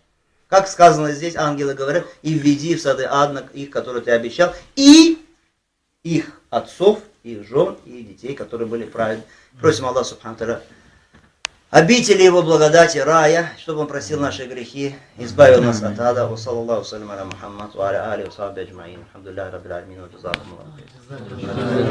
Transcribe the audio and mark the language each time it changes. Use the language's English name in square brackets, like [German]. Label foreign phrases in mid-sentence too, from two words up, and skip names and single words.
[Russian] Как сказано здесь, ангелы говорят: и введи в сады Адна их, которые ты обещал, и их отцов, их жен и детей, которые были праведны. Просим Аллаха [Arabic] سبحانه وتعالى [Russian] обители его благодати, рая, чтобы он просил наши грехи, избавил нас от ада. [Arabic] وصلى الله سلام على محمد وعلى آل وصحب أجمعين. الحمد لله رب العالمين وجزاكم الله خيرا.